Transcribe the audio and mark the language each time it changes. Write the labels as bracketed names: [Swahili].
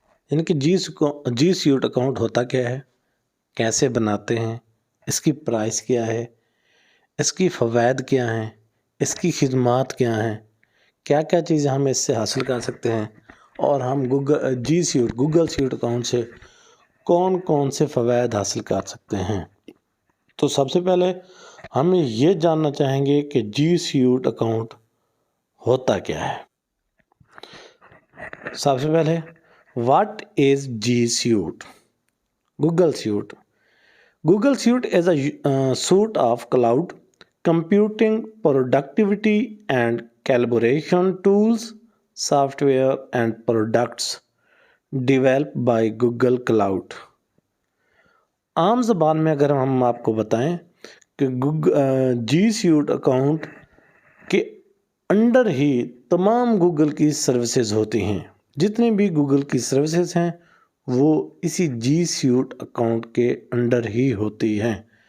[Hindi] यानी कि जी suit account होता क्या है, कैसे बनाते हैं, इसकी प्राइस क्या है, इसकी फ़वाइद क्या हैं, इसकी खिदमात क्या हैं, क्या क्या चीज़ें हम इससे हासिल कर सकते हैं, और हम गूगल सूट अकाउंट से कौन कौन से फ़वाइद हासिल कर सकते हैं। तो सबसे पहले हम ये जानना चाहेंगे कि जी सूट अकाउंट होता क्या है। सबसे पहले, [English] what is [Hindi] ji suit? [English] Google Suite is a suite of cloud computing, productivity and collaboration tools, software and products developed by Google Cloud। [Hindi] आम ज़बान में अगर हम आपको बताएं कि जी सूट अकाउंट के अंडर ही तमाम गूगल की सर्विसेज होती हैं। जितनी भी गूगल की सर्विसेज हैं वो इसी जी सूट अकाउंट के अंडर ही होती हैं।